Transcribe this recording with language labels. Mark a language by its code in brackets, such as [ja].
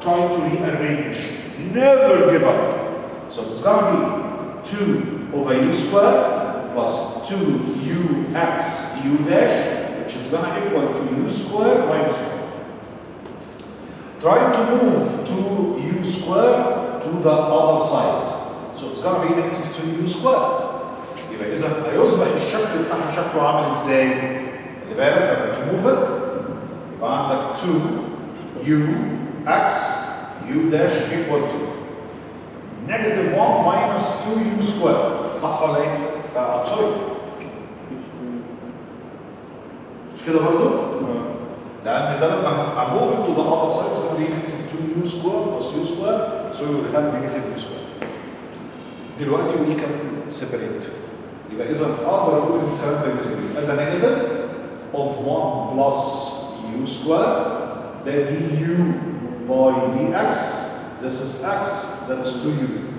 [en] Try to rearrange. Never give up. So it's gonna be 2 over u squared plus 2ux u dash, which is gonna equal to u squared minus 1. Try to move 2u squared to the other side. So it's gonna be negative 2u squared. [ar] يبقى إذا هيصبح الشكل بتاعها شكله عامل ازاي؟ خلي بالك لما تموفت يبقى عندك [en] 2ux u dash equal to negative 1 minus 2u squared. [ar] صح ولا ايه؟ سوري. مش كده برضه؟ لأن ده لما [en] move it to the other side it's going to be negative 2u squared plus u squared, so you will have negative u squared. [ar] دلوقتي [en] we can separate. [ar] يبقى إذا أقدر أقول إن الكلام ده بيساوي ده [en] negative of 1 plus u squared, ده du by dx, this is x, that's 2u.